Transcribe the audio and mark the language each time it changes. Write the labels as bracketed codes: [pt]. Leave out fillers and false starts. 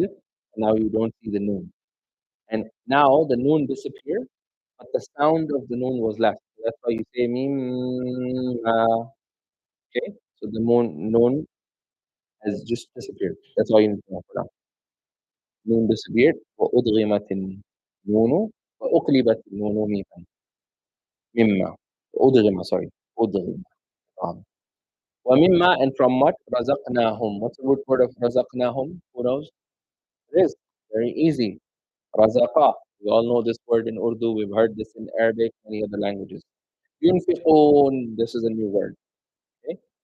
[en] And now you don't see the noon. And now the noon disappeared, but the sound of the noon was left. So that's why you say mim, ma. Okay? So the noon has just disappeared. That's all you need to know for now. Noon disappeared. [ar] وأدغمت النون وأقلبت النون ميما. مما. أدغم, [en] sorry. [ar] أدغم. [en] ومما, and from what? [ar] رزقناهم. [en] What's the root word of رزقناهم? Who knows? It is very easy. رزقا. We all know this word in Urdu. We've heard this in Arabic, many other languages. ينفقون. This is a new word. Okay?